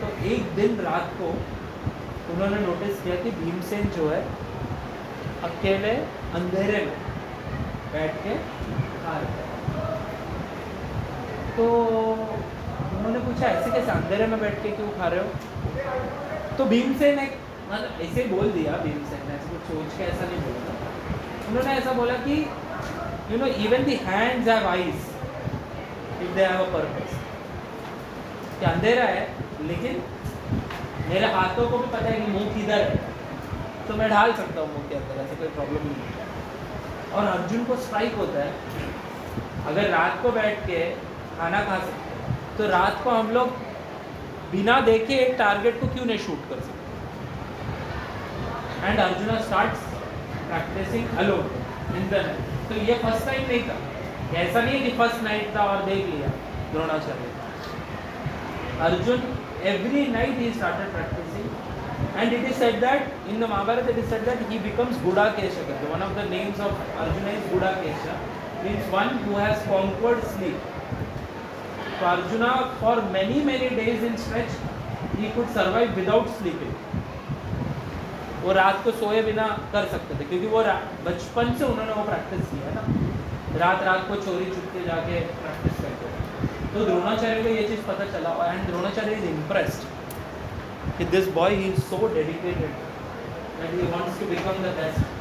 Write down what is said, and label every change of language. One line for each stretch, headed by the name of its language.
Hindi: तो एक दिन रात को उन्होंने नोटिस किया कि भीमसेन जो है अकेले अंधेरे में बैठ के खा रहे थे. तो उन्होंने पूछा ऐसे कैसे अंधेरे में बैठ के क्यों खा रहे हो. तो भीमसेन एक मतलब ऐसे बोल दिया, भीमसेन ने ऐसे कुछ सोच के ऐसा नहीं बोला. उन्होंने ऐसा बोला कि
English: even the hands have eyes if they have a purpose.
Hindi: कि अंधेरा है लेकिन मेरे हाथों को भी पता है कि मुंह किधर है, तो मैं ढाल सकता हूँ मुंह के अंदर, ऐसे कोई प्रॉब्लम नहीं है. और अर्जुन को स्ट्राइक होता है अगर रात को बैठ के खाना खा सकते तो रात को हम लोग बिना देखे एक टारगेट को क्यों नहीं शूट कर सकते.
English: And Arjuna starts practising alone in the night.
Hindi: तो ये फर्स्ट टाइम नहीं था, ऐसा नहीं है कि फर्स्ट नाइट था और देख लिया Dronacharya.
English: Arjun every night he started practicing, and it is said that in the Mahabharata it is said that he becomes Gudakesha. One of the names of Arjuna is Gudakesha, means one who has conquered sleep. So Arjuna for many days in stretch he could survive without sleeping.
Hindi: वो रात को सोए बिना कर सकते थे क्योंकि वो बचपन से उन्होंने वो प्रैक्टिस किया है ना, रात को चोरी छुपके जाके प्रैक्टिस करते थे. तो द्रोणाचार्य को ये चीज़ पता चला
English: And Dronacharya is impressed कि this boy he is so dedicated and he wants to become the best.